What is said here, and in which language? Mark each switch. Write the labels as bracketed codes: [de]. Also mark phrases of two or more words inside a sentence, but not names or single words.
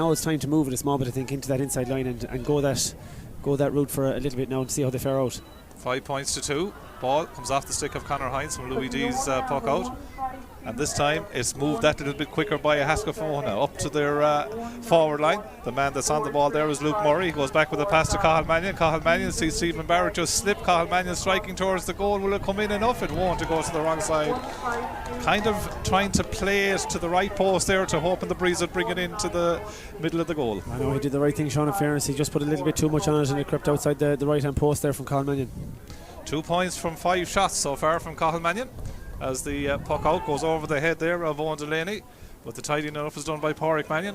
[en] Now it's time to move it a small bit, I think, into that inside line and go that route for a little bit now and see how they fare out. 5-2. Ball comes off the stick of Conor Hines from Louis D's puck out. And this time it's moved that little bit quicker by Ahascragh up to their forward line. The man that's on the ball there is Luke Murray. He goes back with a pass to Cathal Mannion. Cathal Mannion sees Stephen Barrett just slip. Cathal Mannion striking towards the goal. Will it come in enough? It won't. It goes to the wrong side. Kind of trying to play it to the right post there to hoping the breeze would bring it into the middle of the goal. I know he did the right thing, Sean, in fairness. He just put a little bit too much on it and it crept outside the right hand post there from Cathal Mannion. 2 points from 5 shots so far from Cathal Mannion, as the puck out goes over the head there of Owen Delaney, but the tidying enough is done by Pádraig Mannion.